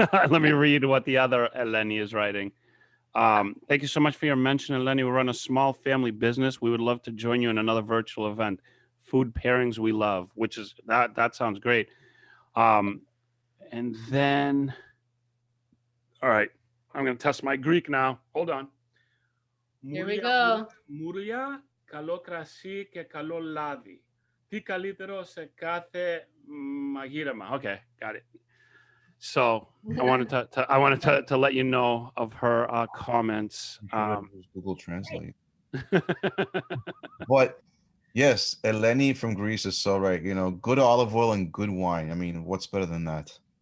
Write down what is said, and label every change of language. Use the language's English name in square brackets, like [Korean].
[English] Let me read what the other Eleni is writing. Thank you so much for your mention, Eleni. We run a small family business. We would love to join you in another virtual event. Food pairings we love, which is that sounds great. And then, all right, I'm going to test my Greek now. Hold on. Here we go. [Greek] Μουρλιά, καλό κρασί και καλό λάδι. Τι καλύτερο σε κάθε μαγείρεμα. [English] Okay, got it. So I wanted to let you know of her comments. Google Translate. But yes, Eleni from Greece is so right. You know, good olive oil and good wine. I mean, what's better than that?